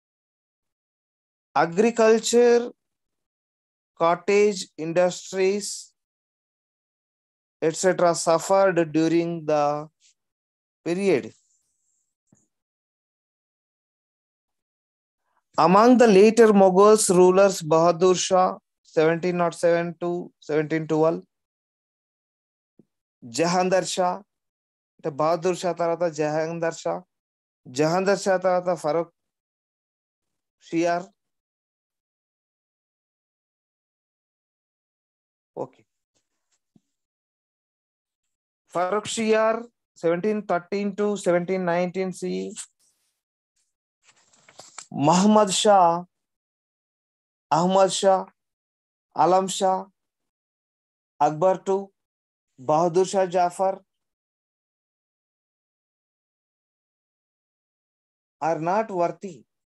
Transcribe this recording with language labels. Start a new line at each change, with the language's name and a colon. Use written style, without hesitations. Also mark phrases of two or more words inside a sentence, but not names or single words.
English: Agriculture, cottage industries, etc. suffered during the period. Among the later Mughals rulers, Bahadur Shah, 1707 to 1712, Jahandar Shah, Bahadur Shah tarata Jahandar Shah, Jahandar Shah tarata Farooq Shiar. Okay. Farooq Shiar, 1713 to 1719 CE. Muhammad Shah, Ahmad Shah, Alam Shah, Akbar II, Bahadur Shah Jafar are not worthy.